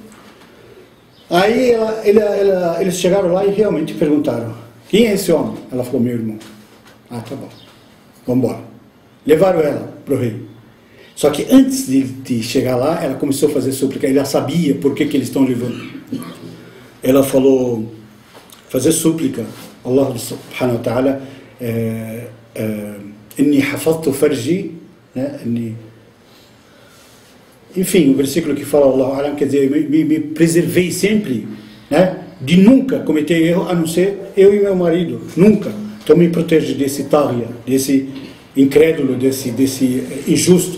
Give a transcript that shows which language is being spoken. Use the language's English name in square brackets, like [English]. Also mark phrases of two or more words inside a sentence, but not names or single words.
[Portuguese] Aí eles chegaram lá e realmente perguntaram, quem é esse homem? Ela falou, meu irmão. Ah, tá bom. Vamos embora. Levaram ela para o rei. Só que antes de chegar lá, ela começou a fazer súplica. Ela sabia por que eles estão levando. Ela falou, fazer súplica. [Arabic] الله سبحانه وتعالى، إني حفظت فرجي, [Portuguese] enfim, o versículo que fala Allah, quer dizer, me preservei sempre, né, de nunca cometer erro, a não ser eu e meu marido, nunca. Então me protege desse tária, desse incrédulo, desse injusto.